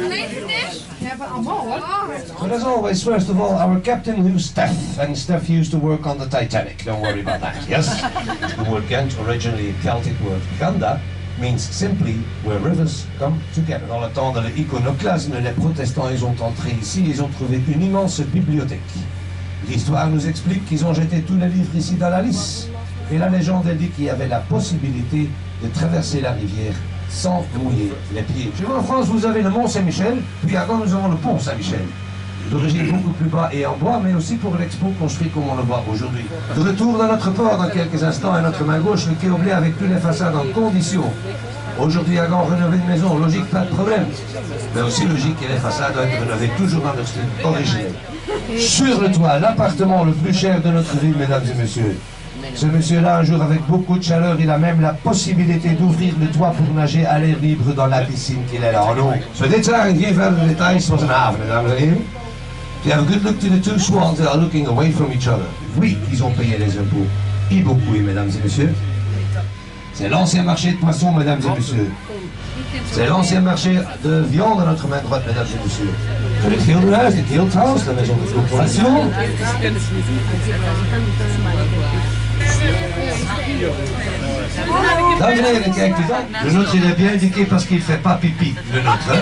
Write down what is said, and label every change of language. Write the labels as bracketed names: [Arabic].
[English] But as always, first of all, our captain, who's Steph, and Steph used to work on the Titanic. Don't worry about that, yes? The word Ghent, originally a Celtic word Ganda, means simply where rivers come together. [French] Dans le temps de l'iconoclasme, les protestants, ils ont entré ici, ils ont trouvé une immense bibliothèque. L'histoire nous explique qu'ils ont jeté tous les livres ici dans la Lys. Et la légende dit qu'il y avait la possibilité de traverser la rivière sans mouiller les pieds. Chez vous en France, vous avez le Mont Saint-Michel, puis à Gand, nous avons le Pont Saint-Michel. D'origine beaucoup plus bas et en bois, mais aussi pour l'expo construit comme on le voit aujourd'hui. De retour dans notre port dans quelques instants, à notre main gauche, le quai Oblé avec toutes les façades en condition. Aujourd'hui à Gand, rénover une maison, logique, pas de problème. Mais aussi logique que les façades doivent être rénovées toujours dans leur style originel. Sur le toit, l'appartement le plus cher de notre ville, mesdames et messieurs. Ce monsieur-là, un jour, avec beaucoup de chaleur, il a même la possibilité d'ouvrir le toit pour nager à l'air libre dans la piscine qu'il est là en eau. [Dutch] Zo, dit zagen geen verdere details, was een haven, dames en heren. [English] If you have a good look to the two swans that are looking away from each other. [French] Oui, ils ont payé les impôts. Et beaucoup, mesdames et messieurs. C'est l'ancien marché de poissons, mesdames et messieurs. C'est l'ancien marché de viande à notre main droite, mesdames et messieurs. [Dutch] Het Gildenhuis, het [French] Guildhouse, la maison de corporation. [Dutch] Dames en heren, kijkt u dat? [French] Le nôtre, il est bien indiqué parce qu'il ne fait pas pipi, le nôtre.